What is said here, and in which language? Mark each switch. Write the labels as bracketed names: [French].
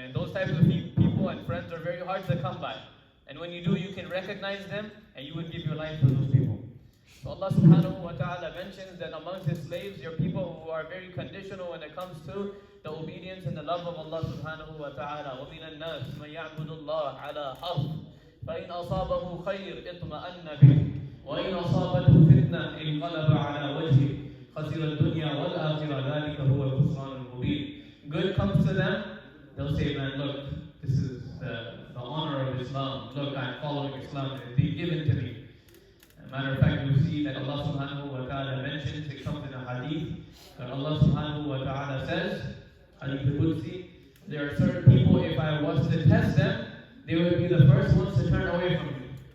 [English] And those types of people and friends are very hard to come by. And when you do, you can recognize them and you would give your life for those people. So Allah subhanahu wa ta'ala mentions that amongst His slaves, you're people who are very conditional when it comes to the obedience and the love of Allah subhanahu wa ta'ala. [Arabic] وَمِنَ النَّاسِ مَنْ يَعْبُدُ اللَّهَ عَلَى حَرْفٍ فَإِنْ أَصَابَهُ خَيْرٍ اطْمَأَنَّ بِهِ وَإِنْ أَصَابَتْهُ فِتْنَةٌ انقلب على وجهه خسر الدنيا والآخرة ذلك هو الخسران المبين. [English] Good comes to them, they'll say, man, look, this is the honor of Islam. Look, I'm following Islam, and it's been given to me. As a matter of fact, we see that Allah subhanahu wa ta'ala mentions, it comes in a hadith, that Allah subhanahu wa ta'ala says, hadith al-Qudsi, there are certain people, if I was to test them, they would be the first ones to turn away from me.